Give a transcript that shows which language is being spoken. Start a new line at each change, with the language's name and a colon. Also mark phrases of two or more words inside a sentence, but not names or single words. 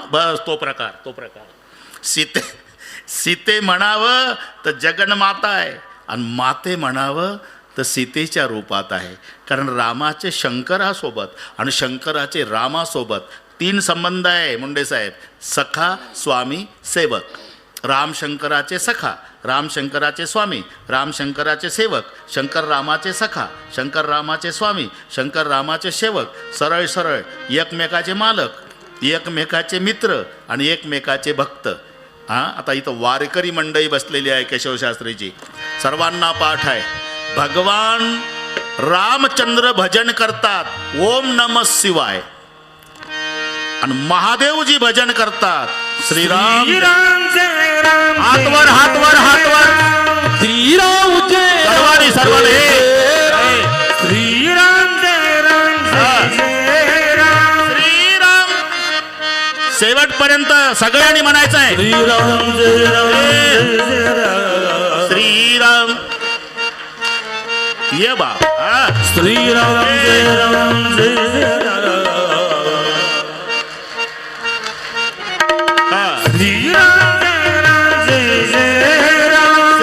Marathi: बस तो प्रकार. सीते म्हणावं तर जगन्माता आहे आणि माते म्हणावं तर सीतेच्या रूपात आहे. कारण रामाचे शंकरासोबत आणि शंकराचे रामासोबत 3 संबंध आहे मुंडे साहेब. सखा, स्वामी, सेवक. राम शंकराचे सखा, राम शंकराचे स्वामी, राम शंकराचे सेवक, शंकर रामाचे सखा, शंकर रामाचे स्वामी, शंकर रामाचे सेवक, सरळ सरळ एकमेकाचे मालक, एकमेकाचे मित्र आणि एकमेकाचे भक्त. हां, आता इथं वारकरी मंडळी बसलेली आहे केशवशास्त्रीची, सर्वांना पाठ आहे. भगवान रामचंद्र भजन करतात
Sanskrit: ओम नमः शिवाय,
Marathi: आणि महादेवजी भजन करतात श्रीराम. हातवर हातवर हातवर श्रीराम जय सर्वांनी सर्वांनी श्रीराम जय राम जय राम श्रीराम शेवटपर्यंत सगळ्यांनी म्हणायचं आहे श्रीराम जय राम जय राम श्रीराम. ये बा श्रीराम जय राम जय राम श्रीराम जय राम जय राम